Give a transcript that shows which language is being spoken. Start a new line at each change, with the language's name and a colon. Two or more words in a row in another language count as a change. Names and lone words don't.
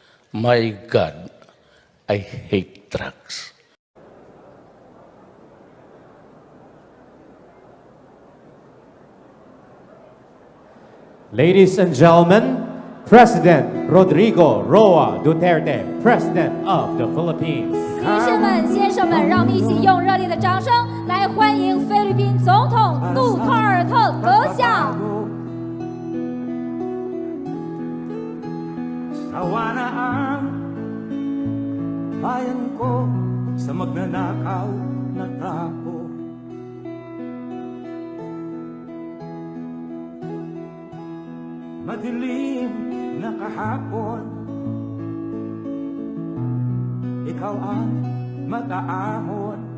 English: My God, I hate drugs. Ladies and gentlemen, President Rodrigo Roa Duterte, President of the Philippines.
Chinese: 女士们、先生们，让我们一起用热烈的掌声来欢迎菲律宾总统杜特尔特阁下。
Filipino: Sawa na ang bayan ko sa magnanakaw na tao. Madilim na kahapon, ikaw ang mataahon.